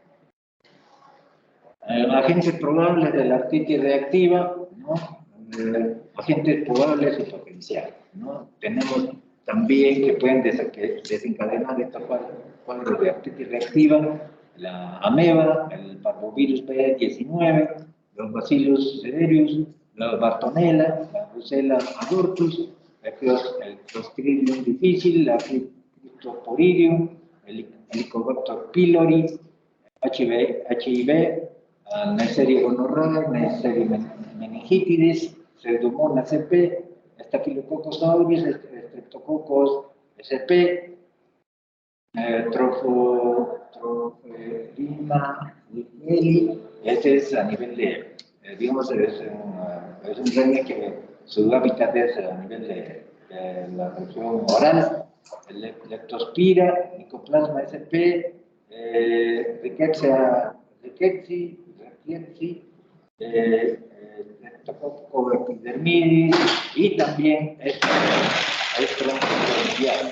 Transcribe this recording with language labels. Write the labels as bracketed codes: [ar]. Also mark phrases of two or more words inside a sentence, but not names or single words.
[es] Agentes probables de la artritis reactiva, ¿no? Agentes probables y potenciales, ¿no? Tenemos también que pueden desencadenar estos cuadros de artritis reactiva: la ameba, el parvovirus B19, los Bacillus cereus, la Bartonella, la Brucella abortus, el Clostridium difficile, la Cryptosporidium, el Helicobacter pylori, HIV, Neisseria gonorrhoeae, Neisseria meningitidis, Pseudomonas sp, Staphylococcus aureus, Streptococcus sp, Trophima wickeli. Este es a nivel de, digamos, es un rene que su hábitat es a nivel de la región oral. El Leptospira, Mycoplasma sp, Rickettsia rickettsii, Streptococcus epidermidis y también Estreptococcus.